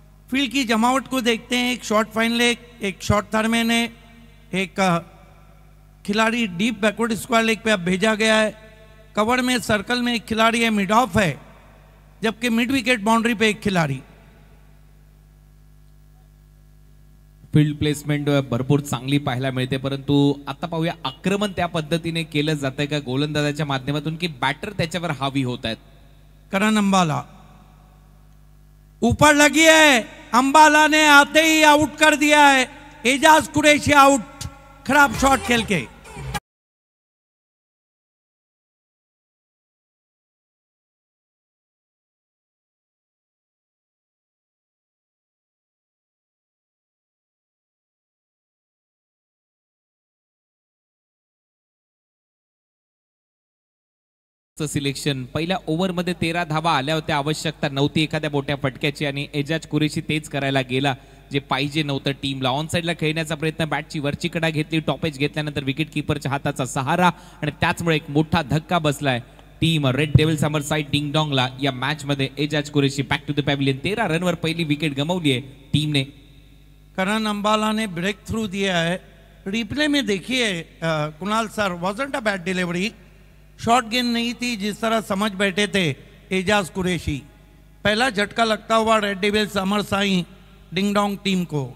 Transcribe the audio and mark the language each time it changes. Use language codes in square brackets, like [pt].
[hi] Field की जमावट को देखते हैं, एक शॉर्ट फाइन लेग, एक शॉर्ट थर्मैन है, एक खिलाड़ी डीप बैकवर्ड स्क्वायर लेग पे अब भेजा गया है। कवर में सर्कल में एक खिलाड़ी है, मिड ऑफ है, जबकि मिड विकेट बाउंड्री पे एक खिलाड़ी। [mr] फील्ड प्लेसमेंट भरपूर चांगली पाहायला मिळते, परंतु आता पाहूया आक्रमण त्या पद्धतीने केलं जातंय का गोलंदाजाच्या माध्यमातून की बॅटर त्याच्यावर हावी होत आहेत। [hi] करण अंबाला ऊपर लगी है, अंबाला ने आते ही आउट कर दिया है। एजाज कुरैशी आउट, खराब शॉट खेल के। [mr] सिलेक्शन पहिल्या ओव्हरमध्ये 13 धावा आल्या होत्या, आवश्यकता नव्हती एखाद्या मोठ्या फटक्याची आणि एजाज कुरैशी तेच करायला गेला जे पाहिजे नव्हतं टीमला। ऑन साइडला खेळण्याचा प्रयत्न, बॅटची वरची कडा घेतली, टॉपेज घेतल्यानंतर विकेट कीपरच्या हाताचा सहारा आणि त्याचमुळे एक मोठा धक्का बसलाय टीम रेड डेव्हिल्स अमर साइड डिंगडोंगला। या मॅच मध्ये Ejaz Qureshi [en] back to the pavilion, [mr] 13 रनवर पहिली विकेट गमावली आहे टीमने। [hi] करण अंबाला ने ब्रेक थ्रू दिया है। रिप्ले में देखिए Kunal sir, [en] wasn't a bad delivery, [hi] short गेंद नहीं थी जिस तरह समझ बैठे थे एजाज कुरैशी। पहला झटका लगता हुआ रेड डेविल्स अमर साई डिंगडोंग टीम को।